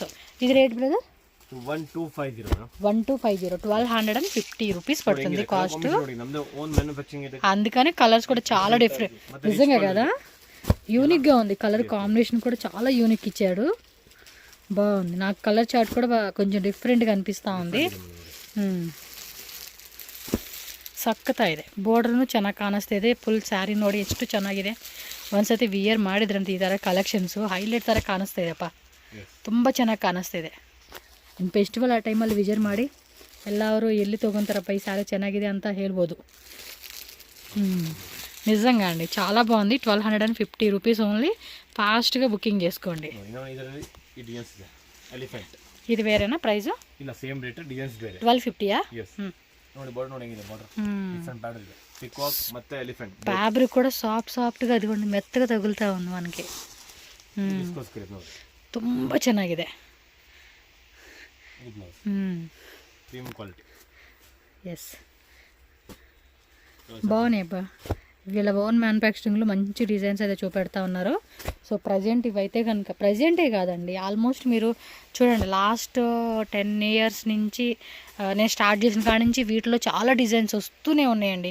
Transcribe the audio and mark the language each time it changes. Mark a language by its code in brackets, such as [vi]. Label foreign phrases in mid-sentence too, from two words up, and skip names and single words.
[te] ఇది [en] rate brother [te] 1250 1250 రూపీస్ పడుతుంది కాస్ట్. అందుకని కలర్స్ కూడా చాలా డిఫరెంట్, నిజంగా కదా యూనిక్గా ఉంది. [en] colour combination [te] కూడా చాలా యూనిక్ ఇచ్చాడు, బాగుంది. నాకు [en] colour chart [te] కూడా కొంచెం డిఫరెంట్గా ಅನಿಸ್ತಾ ఉంది. [kn] ಸಖತ್ತ ಇದೆ. ಬಾರ್ಡರ್ನು ಚೆನ್ನಾಗಿ ಕಾಣಿಸ್ತಾ ಇದೆ. [en] full saree [kn] ನೋಡಿ ಎಷ್ಟು ಚೆನ್ನಾಗಿದೆ. ಒಂದ್ಸತಿ ವಿಯರ್ ಮಾಡಿದ್ರಂತೆ ಈ ಥರ ಕಲೆಕ್ಷನ್ಸು ಹೈಲೈಟ್ ಥರ ಕಾಣಿಸ್ತಾ ಇದೆಪ್ಪ, ತುಂಬ ಚೆನ್ನಾಗಿ ಕಾಣಿಸ್ತಾ ಇದೆ. ಇನ್ನು ಫೆಸ್ಟಿವಲ್ ಆ ಟೈಮಲ್ಲಿ ವಿಜರ್ ಮಾಡಿ ಎಲ್ಲರೂ ಎಲ್ಲಿ ತೊಗೊತಾರಪ್ಪ ಈ ಸ್ಯಾರಿ ಚೆನ್ನಾಗಿದೆ ಅಂತ ಹೇಳ್ಬೋದು. [te] నిజంగా అండి చాలా బాగుంది. [en] 1250 rupees only. [te] ఫాస్ట్గా బుకింగ్ చేసుకోండి. ఇది వేరేనా ప్రైస్? [kn] ಇಲ್ಲ [en] same rate designs [kn] ಬೇರೆ. 1250ಯಾ? ನೋಡಿ ಬಾರ್ಡರ್ ನೋಡಿ ಹೆಂಗಿದೆ, ಬಾರ್ಡರ್ [en] different pattern [kn] ಇದೆ. ಪಿಕಾಕ್ ಮತ್ತೆ ಎಲಿಫೆಂಟ್ [te] ఫ్యాబ్రిక్ కూడా సాఫ్ట్గా అదిగోండి మెత్తగా తగులుతా ఉంది మనకి. [kn] ಇದಕ್ಕೋಸ್ಕರ ಇದು ನೋಡಿ ತುಂಬ ಚೆನ್ನಾಗಿದೆ. ಇದು [en] blouse premium quality. [te] ఎస్ బాగున్నాయి అబ్బా. వీళ్ళ ఓన్ మ్యానుఫ్యాక్చరింగ్లో మంచి డిజైన్స్ అయితే చూపెడతా ఉన్నారు. [en] so present [te] ఇవైతే కనుక ప్రజెంటే కాదండి, ఆల్మోస్ట్ మీరు చూడండి [en] last 10 years [te] నుంచి నేను స్టార్ట్ చేసిన కాడి నుంచి వీటిలో చాలా డిజైన్స్ వస్తూనే ఉన్నాయండి.